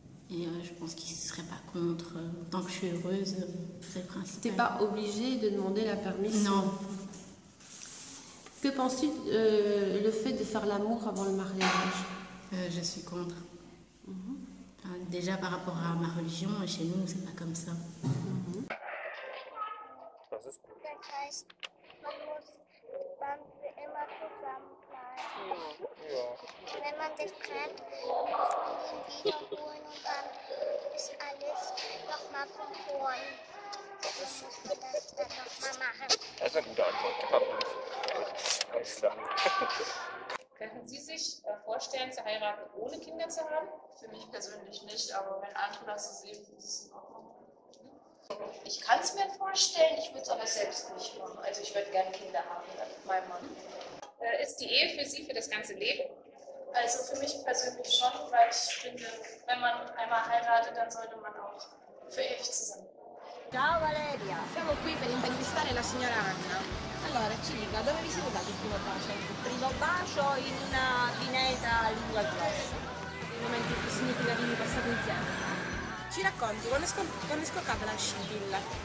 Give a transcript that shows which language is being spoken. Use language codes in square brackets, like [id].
[fr] Et je pense qu'ils ne seraient pas contre. Tant que je suis heureuse, c'est le principal. Tu n'es pas obligée de demander la permission? Non. Que penses-tu le fait de faire l'amour avant le mariage? Je suis contre. Déjà par rapport à ma religion, chez nous, c'est pas comme ça. [de] Das heißt, man muss dann für immer zusammenbleiben. Wenn man sich trennt, muss man ihn wiederholen und dann ist alles nochmal von vorn. Dann muss man das dann nochmal machen. Das ist eine gute Antwort. Alles klar. Könnten Sie sich vorstellen, zu heiraten, ohne Kinder zu haben? Für mich persönlich nicht, aber wenn andere das so sehen, ist es in Ordnung. Ich kann es mir vorstellen, ich würde es aber selbst nicht machen. Also ich würde gerne Kinder haben mit meinem Mann. Ist die Ehe für Sie für das ganze Leben? Also für mich persönlich schon, weil ich finde, wenn man einmal heiratet, dann sollte man auch für ewig zusammen. [it] Ciao Valeria, siamo qui per intervistare la signora Anna. Allora, ci dica, dove vi siete dati il primo bacio? Il primo bacio in una pineta a lingua grossa. I momenti più significativi passati insieme. Ci racconti, quando è scoccata la scintilla?